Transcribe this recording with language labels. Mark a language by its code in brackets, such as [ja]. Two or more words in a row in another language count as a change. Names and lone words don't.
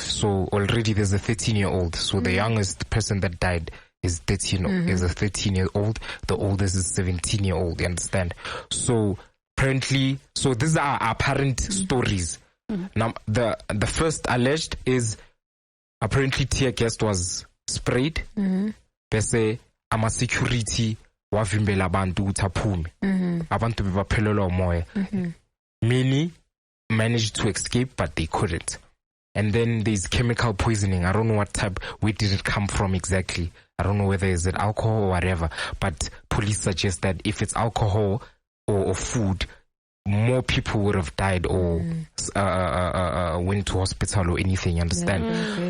[en] So already there's a 13-year-old. So the youngest person that died is 13, is a 13-year-old. The oldest is 17-year-old. You understand? So apparently, so these are apparent stories. Now the first alleged is apparently tear gas was sprayed. They say [nd] ama security wavimbela abantu utaphume. Abantu bebaphelelwa umoya. [en] Many managed to escape, but they couldn't. And then there's chemical poisoning. I don't know what type, where did it come from exactly? I don't know whether is it alcohol or whatever, but police suggest that if it's alcohol or food, more people would have died or went to hospital or anything, you understand?